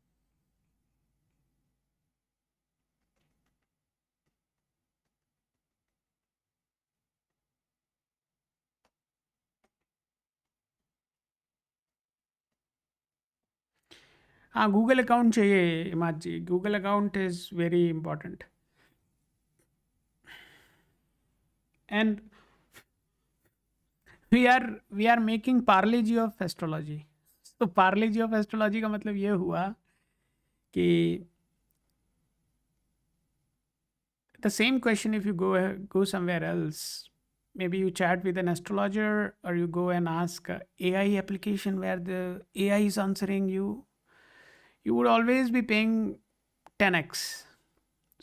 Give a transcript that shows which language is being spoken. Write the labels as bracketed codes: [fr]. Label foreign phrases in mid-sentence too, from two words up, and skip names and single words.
[hi] हाँ, गूगल अकाउंट चाहिए इमाद जी. [en] Google account is very important. And we are making Parle G of astrology. [hi] तो पार्ले जी ऑफ एस्ट्रोलॉजी का मतलब ये हुआ कि [en] the same question, if you go somewhere else, maybe you chat with an astrologer or you go and ask a AI application where the AI is answering you, you would always be paying 10x.